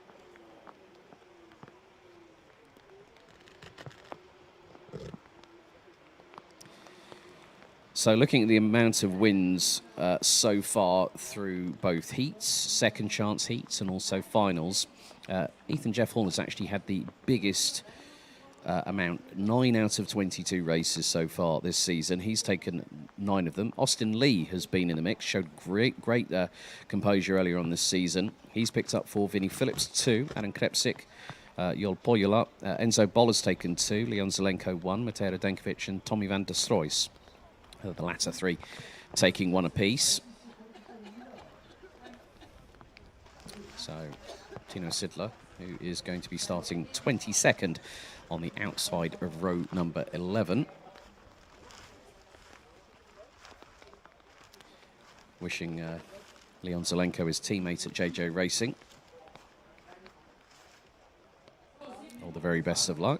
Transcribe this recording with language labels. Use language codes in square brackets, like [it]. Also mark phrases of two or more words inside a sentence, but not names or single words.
[en] So looking at the amount of wins so far through both heats, second chance heats, and also finals, Ethan Jeff Horn has actually had the biggest amount, 9 out of 22 races so far this season. He's taken 9 of them. Austin Lee has been in the mix, showed great composure earlier on this season. He's picked up 4, Vinnie Phillips 2, Adam Krepsik, Jol Poyula, Enzo Boller's taken 2, Leon Zelenko 1, Mateo Denkovic and Tommy van der Stroys. The latter 3 taking 1 apiece. So Tino Sidler, who is going to be starting 22nd on the outside of row number 11. Wishing Leon Zelenko, his teammate at JJ Racing, all the very best of luck.